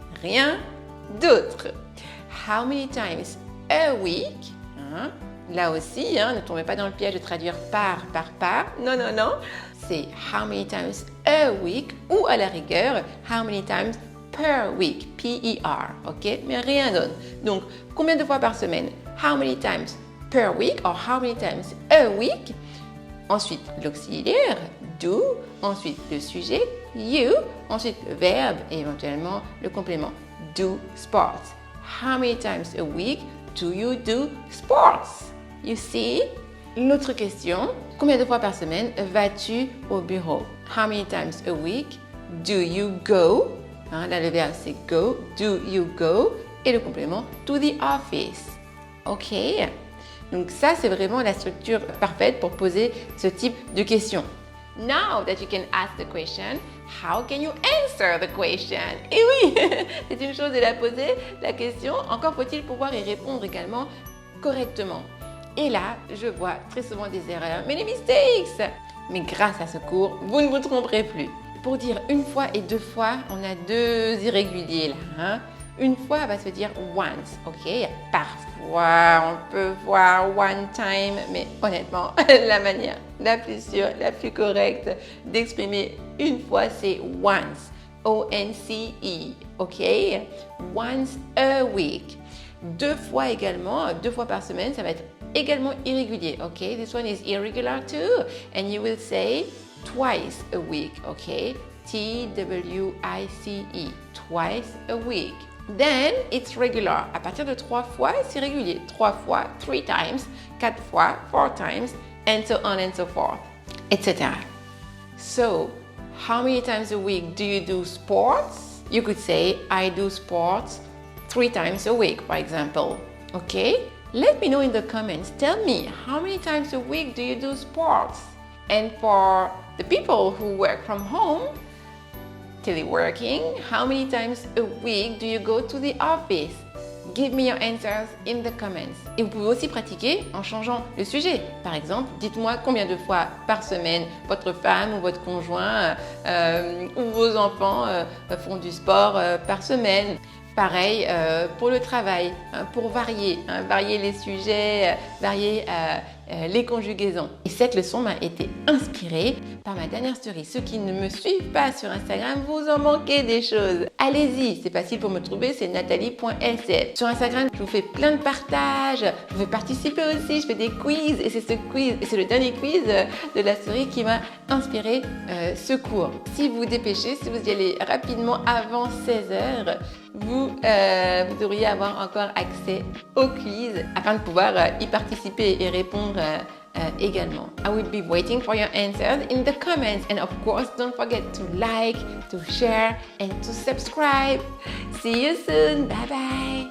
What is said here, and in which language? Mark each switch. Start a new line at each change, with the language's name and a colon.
French: Rien d'autre.
English: How many times a week?
French: Là aussi, ne tombez pas dans le piège de traduire par. Non, non, non.
English: C'est how many times a week
French: ou à la rigueur,
English: how many times per week, P-E-R, ok?
French: Mais rien d'autre. Donc, combien de fois par semaine?
English: How many times per week or how many times a week?
French: Ensuite, l'auxiliaire, do. Ensuite, le sujet, you. Ensuite, le verbe et éventuellement le complément, do sports.
English: How many times a week do you do sports? You see?
French: L'autre question, combien de fois par semaine vas-tu au bureau?
English: How many times a week do you go?
French: Là, le verbe, c'est go.
English: Do you go?
French: Et le complément,
English: to the office. OK?
French: Donc ça, c'est vraiment la structure parfaite pour poser ce type de questions.
English: Now that you can ask the question, how can you answer the question?
French: Et oui, c'est une chose de la poser, la question. Encore faut-il pouvoir y répondre également correctement. Et là, je vois très souvent des erreurs,
English: many mistakes.
French: Mais grâce à ce cours, vous ne vous tromperez plus. Pour dire une fois et deux fois, on a deux irréguliers là. Une fois va se dire once, ok? Parfois, on peut voir one time, mais honnêtement, la manière la plus sûre, la plus correcte d'exprimer une fois, c'est once.
English: O-N-C-E, ok? Once a week.
French: Deux fois également, deux fois par semaine, ça va être également irrégulier, ok?
English: This one is irregular too. And you will say twice a week, okay? T-W-I-C-E, twice a week. Then it's regular.
French: À partir de trois fois, c'est régulier. Trois fois,
English: three times.
French: Quatre fois,
English: four times. And so on and so forth, etc. So, how many times a week do you do sports? You could say, I do sports 3 times a week, for example. Okay? Let me know in the comments. Tell me, how many times a week do you do sports? And for the people who work from home, teleworking, how many times a week do you go to the office? Give me your answers in the comments.
French: Et vous pouvez aussi pratiquer en changeant le sujet. Par exemple, dites-moi combien de fois par semaine votre femme ou votre conjoint ou vos enfants font du sport par semaine. Pareil pour le travail, pour varier les sujets, varier les conjugaisons. Et cette leçon m'a été inspirée par ma dernière story. Ceux qui ne me suivent pas sur Instagram, vous en manquez des choses. Allez-y, c'est facile pour me trouver, c'est nathalie.lcf. Sur Instagram, je vous fais plein de partages, je veux participer aussi, je fais des quiz et c'est ce quiz, et c'est le dernier quiz de la story qui m'a inspiré ce cours. Si vous vous dépêchez, si vous y allez rapidement avant 16h, vous devriez avoir encore accès au quiz afin de pouvoir y participer et répondre également.
English: I will be waiting for your answers in the comments, and of course don't forget to like, to share and to subscribe. See you soon. Bye bye.